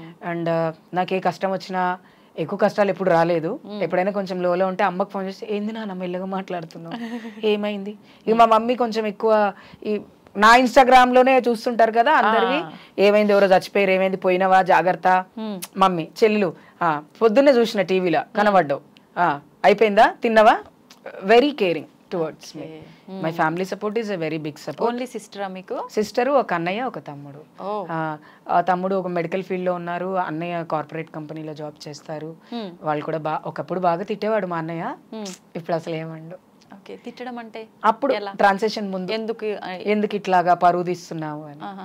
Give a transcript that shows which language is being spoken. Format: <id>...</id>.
<te>And నాకు ఏ కష్టం వచ్చినా, ఎక్కువ కష్టాలు ఎప్పుడు రాలేదు, ఎప్పుడైనా కొంచెం లోలో ఉంటే అమ్మకి ఫోన్ చేస్తే ఏంది నాన్న మెల్లగా మాట్లాడుతున్నావు, ఏమైంది. ఇక మా మమ్మీ కొంచెం ఎక్కువ నా ఇన్స్టాగ్రామ్ లోనే చూస్తుంటారు కదా అందరివి, ఏమైంది, ఎవరో చచ్చిపోయారు, ఏమైంది, పోయినవా, జాగ్రత్త. మమ్మీ చెల్లెలు పొద్దున్నే చూసిన టీవీలో కనబడ్డావు, అయిపోయిందా, తిన్నవా.</te> <en>Very caring towards me. My family support is a very big support. Only sister మీకు?</en> <te>సిస్టర్, ఒక అన్నయ్య, ఒక తమ్ముడు. తమ్ముడు ఒక మెడికల్ ఫీల్డ్ లో ఉన్నారు, అన్నయ్య కార్పొరేట్ కంపెనీలో జాబ్ చేస్తారు. వాళ్ళు కూడా ఒకప్పుడు బాగా తిట్టేవాడు మా అన్నయ్య, ఇప్పుడు అసలు ఏమండు. ఓకే, తిట్టడం అంటే అప్పుడు ట్రాన్సాక్షన్ ముందు ఎందుకు ఇట్లాగా పరువు తీస్తున్నావు అని.</te>